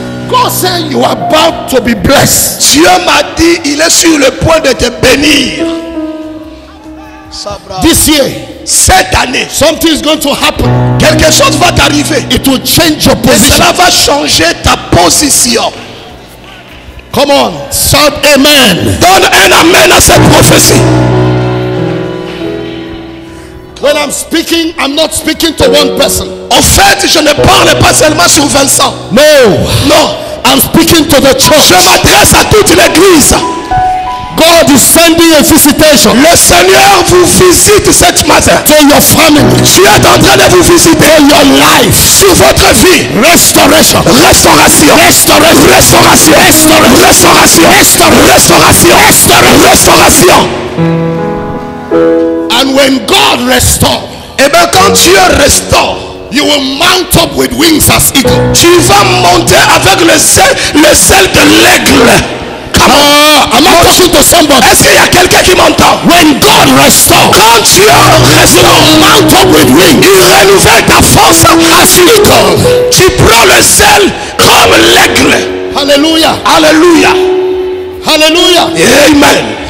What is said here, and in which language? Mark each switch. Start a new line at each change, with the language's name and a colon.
English: God said you are about to be blessed.
French: Dieu m'a dit, il est sur le point de te bénir.
English: This year,
French: Cette année,
English: something is going to happen.
French: quelque chose va t'arriver.
English: It will change your
French: Et
English: position.
French: cela va changer ta position.
English: Come on, shout amen.
French: Donne un amen à cette prophétie.
English: When I'm speaking, I'm not speaking to one person.
French: En fait, je ne parle pas seulement sur Vincent.
English: No,
French: Non,
English: I'm speaking to the church.
French: je m'adresse à toute l'église.
English: God is sending a visitation
French: Le Seigneur vous visite cette matin.
English: to your family,
French: Dieu est en train de vous visiter.
English: your life.
French: Sur votre vie.
English: Restoration.
French: Restauration.
English: Restoration.
French: Restauration. Restauration. Restauration. Restauration.
English: And when God restores,
French: Et bien quand Dieu restaure,
English: you will mount up with wings as eagle.
French: tu vas monter avec le sel de l'aigle.
English: I'm not talking to somebody.
French: Est-ce qu'il y a quelqu'un qui m'entend?
English: When God restores,
French: Quand Dieu restaure,
English: mount up with wings
French: il renouvelle ta force
English: as eagle.
French: Tu prends le sel comme l'aigle.
English: Hallelujah.
French: Alléluia.
English: Hallelujah. Amen.